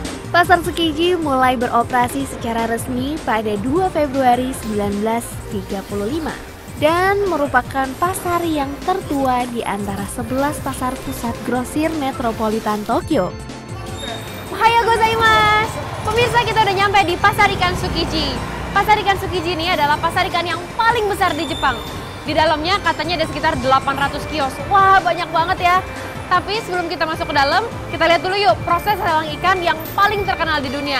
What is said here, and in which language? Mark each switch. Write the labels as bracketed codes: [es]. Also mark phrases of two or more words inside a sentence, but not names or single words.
[id] Pasar Tsukiji mulai beroperasi secara resmi pada 2 Februari 1935 dan merupakan pasar yang tertua di antara 11 pasar pusat grosir metropolitan Tokyo. [ja] おはようございます! [id] Pemirsa, kita udah nyampe di Pasar Ikan Tsukiji. Pasar Ikan Tsukiji ini adalah pasar ikan yang paling besar di Jepang. Di dalamnya katanya ada sekitar 800 kios. Wah, banyak banget ya. Tapi sebelum kita masuk ke dalam, kita lihat dulu yuk proses lelang ikan yang paling terkenal di dunia.